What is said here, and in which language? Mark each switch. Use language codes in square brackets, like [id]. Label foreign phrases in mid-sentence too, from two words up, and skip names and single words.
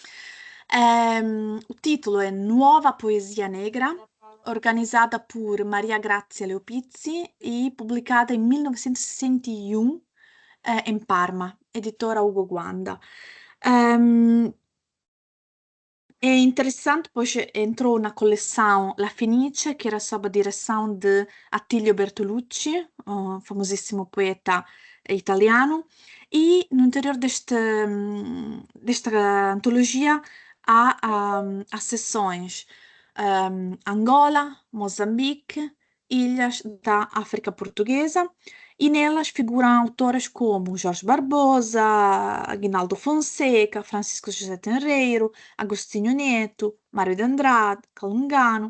[pt] O título é Nuova Poesia Negra, organizada por Maria Grazia Leopizzi e publicada em 1961 em Parma, editora Ugo Guanda. É interessante, pois entrou na coleção La Fenice, que era sob a direção de Attilio Bertolucci, [it] famosissimo poeta italiano, [pt] e no interior desta antologia há as seções Angola, Moçambique, ilhas da África Portuguesa, e nelas figuram autores como Jorge Barbosa, Aguinaldo Fonseca, Francisco José Tenreiro, Agostinho Neto, Mário de Andrade, Calungano.